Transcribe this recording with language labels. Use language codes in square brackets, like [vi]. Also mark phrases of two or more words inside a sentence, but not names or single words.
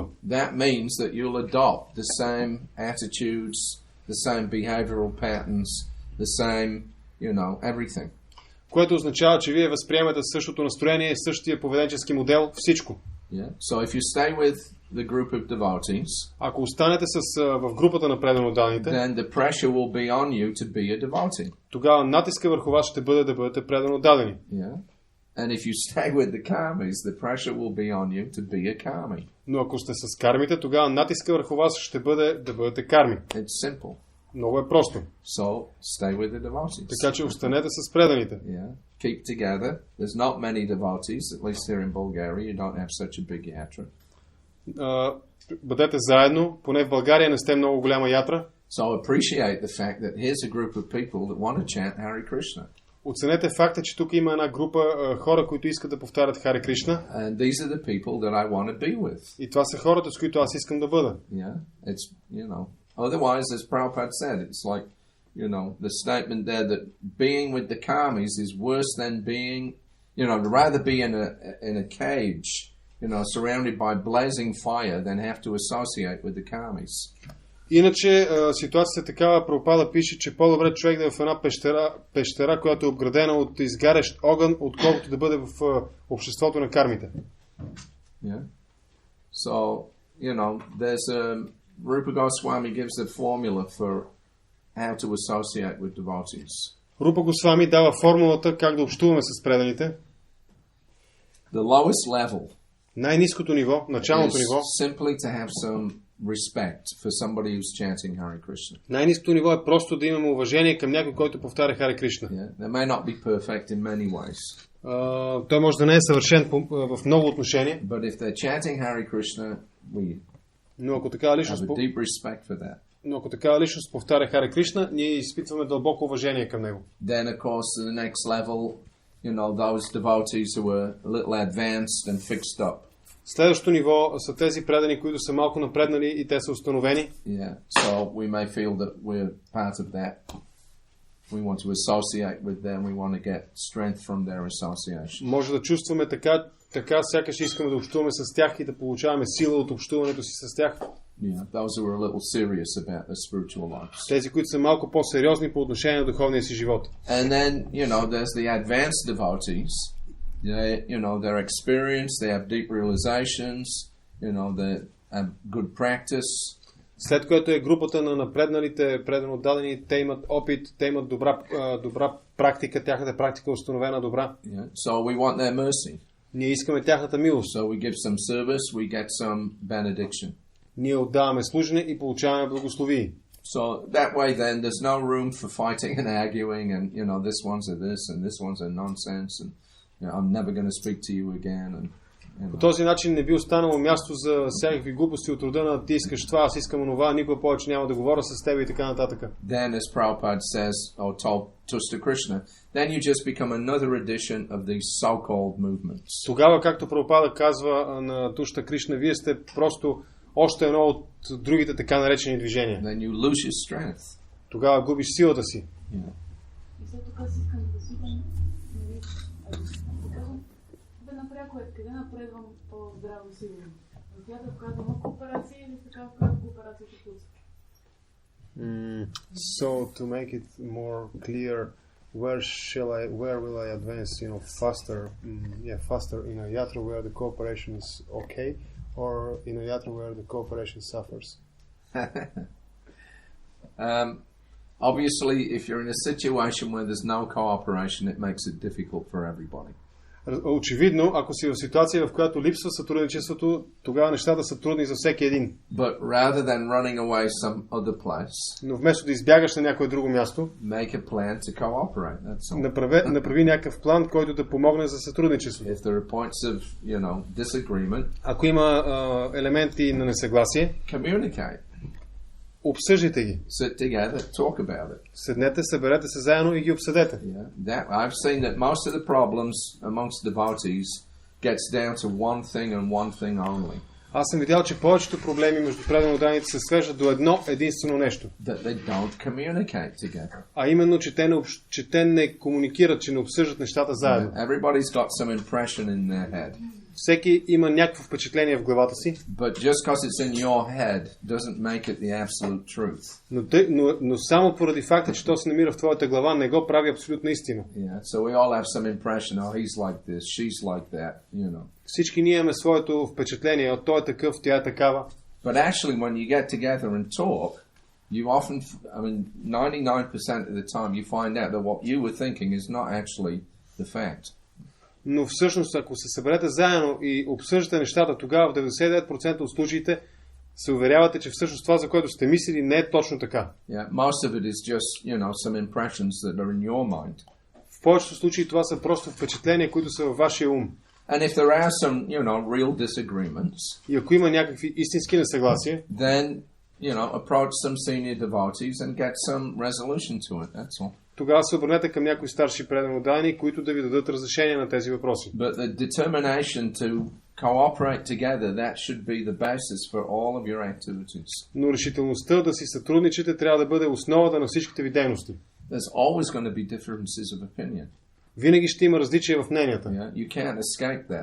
[en] That means that you'll adopt the same attitudes, the same behavioral patterns, the same, everything. [bg] Което означава, че вие възприемате същото настроение, същия поведенчески модел, всичко. [en] Yeah. So if you stay with the group of devotees, [bg] ако останете в групата на предано отданите, [en] then the pressure will be on you to be a devotee. [bg] Тогава натиска върху вас ще бъде да бъдете предано отдадени. [en] Yeah. And if you stay with the karmis, the pressure will be on you to be a karmi. [bg] Но ако сте с кармите, тогава натиска върху вас ще бъде да бъдете карми. [en] It's simple. [bg] Много е просто. [en] So stay with the devotees. [bg] Така че останете с преданите. [en] Yeah. Keep together. There's not many devotees, at least here in Bulgaria. You don't have such a big yatra. [bg] Бъдете заедно. Поне в България не сте много голяма ятра. [en] So appreciate the fact that here's a group of people that want to chant Hare Krishna. [bg] Оценете факта, че тук има една група хора, които искат да повтарят Хари Кришна. [en] And these are the people that I want to be with. [bg] И това са хората, с които аз искам да бъда. [en] Yeah. It's, Otherwise, as Prabhupada said, it's like, the statement there that being with the karmis is worse than being, rather be in a cage, surrounded by blazing fire than have to associate with the karmis. [bg] Иначе ситуацията е такава, Прабхупада пише, че по-добре човек да е в една пещера, която е обградена от изгарящ огън, отколкото да бъде в обществото на кармите. [en] Yeah. So, there's Rupa Goswami gives the formula for how to associate with devotees. [bg] Рупа Госвами дава формулата как да общуваме с преданите. [en] The lowest level. [bg] Най-ниското ниво, началното ниво. [en] Simply to have some respect for somebody who's chanting Hare Krishna. [bg] Най-ниското ниво е просто да имаме уважение към някой, който повтаря Хари Кришна. [en] Yeah. They may not be perfect in many ways. [bg] Той може да не е съвършен в много отношения. [en] But if they're chanting Hare Krishna, we [bg] Но ако такава [en] have [bg] личност, [en] a deep respect for that. [bg] но ако такава личност повтаря Харе Кришна, ние изпитваме дълбоко уважение към него. [en] Then, of course, to the next level, those devotees who are a little advanced and fixed up. [bg] Следващото ниво са тези предани, които са малко напреднали и те са установени. [en] Yeah, so we may feel that we're part of that. We want to associate with them. We want to get strength from their association. [bg] Може да чувстваме така сякаш искаме да общуваме с тях и да получаваме сила от общуването си с тях. [en] Yeah, those who are a little serious about their spiritual lives. [bg] Тези, които са малко по-сериозни по отношение на духовния си живот. [en] And then, there's the advanced devotees. They're experienced, they have deep realizations, they have good practice. [bg] След което е групата на напредналите, предано дадени, те имат опит, те имат добра практика, тяхната практика е установена добра. [en] Yeah. So we want their mercy. [bg] Ние искаме тяхната милост. [en] So we give some service, we get some benediction. [bg] Ние отдаваме служене и получаваме благословии. [en] So that way then there's no room for fighting and arguing and, this one's a this and this one's a nonsense and, I'm never going to speak to you again and [bg] По този начин не би останало място за всякакви глупости от рода на ти искаш това, аз искам онова, никога повече няма да говоря с теб и така нататък. [en] Then, as Prabhupada says, or told Tusta Krishna, then you just become another edition of these so-called movements. [bg] Тогава, както Прабхупада казва на Тушта Кришна, вие сте просто още едно от другите така наречени движения. [en] Then you lose your strength. [bg] Тогава губиш силата си. И след тук аз искам да питам, напряко къде напредвам по-здраво сигурно? В която вказвам кооперация или така вказвам кооперацията пулса? [en] So to make it more clear, where will I advance, faster in a yatra where the cooperation is okay, or in a yatra where the cooperation suffers? Obviously, if you're in a situation where there's no cooperation, it makes it difficult for everybody. [bg] Очевидно, ако си в ситуация, в която липсва сътрудничеството, тогава нещата са трудни за всеки един. [en] But rather than running away some other place, [bg] но вместо да избягаш на някое друго място, [en] make a plan to cooperate. That's all. [bg] Направи някакъв план, който да помогне за сътрудничеството. [en] If there are points of, disagreement, [bg] ако има елементи на несъгласие, [en] communicate. [bg] Обсъждайте ги. [en] Sit together, talk about it. [bg] Седнете, съберете се заедно и ги обсъдете. [en] I've seen that most of the problems amongst devotees gets down to one thing and one thing only. [bg] Аз съм видял, че повечето проблеми между преданодайните се свеждат до едно единствено нещо. [en] That they don't communicate together. [bg] А именно, че те не комуникират, че не обсъждат нещата заедно. [en] Everybody's got some impression in their head. [bg] Всеки има някакво впечатление в главата си. [en] But just because it's in your head doesn't make it the absolute truth. [bg] Но само поради факта, че то се намира в твоята глава, не го прави абсолютна истина. [en] Yeah, so we all have some impression, he's like this, she's like that, [bg] Всички ние имаме своето впечатление, той е такъв, тя е такава. [en] But actually when you get together and talk, you often, 99% of the time you find out that what you were thinking is not actually the fact. [bg] Но всъщност, ако се съберете заедно и обсъждате нещата, тогава в 99% от случаите се уверявате, че всъщност това, за което сте мислили, не е точно така. [en] Yeah, most of it is just, some impressions that are in your mind. [bg] В повечето случаи това са просто впечатления, които са във вашия ум. [en] And if there are some, real disagreements, [bg] и ако има някакви истински несъгласия, [en] then, approach some senior devotees and get some resolution to it. That's all. [bg] Тогава се обърнете към някои старши преданодайни, които да ви дадат разрешение на тези въпроси. [en] But the determination to cooperate together, that should be the basis for all of your activities. [bg] Но решителността да си сътрудничите трябва да бъде основата на всичките ви дейности. [en] There's always going to be differences of opinion. [bg] Винаги ще има различия в мненията. [en] Yeah, you can't escape that.